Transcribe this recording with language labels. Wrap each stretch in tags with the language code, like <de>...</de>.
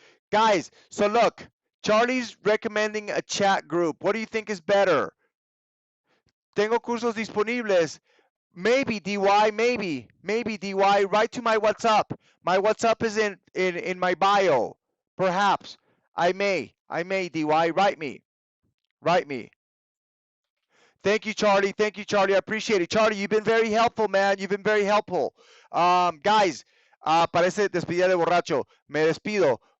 <en>Guys, so look, Charlie's recommending a chat group. What do you think is better?</en> <es>Tengo cursos disponibles.</es> <en>Maybe DY, maybe DY. Write to my WhatsApp. My WhatsApp is in my bio. Perhaps I may DY. Write me. Thank you, Charlie. I appreciate it. Charlie, you've been very helpful, man. You've been very helpful.</en> <es>Guys, parece despedida de borracho. Me despido.</es>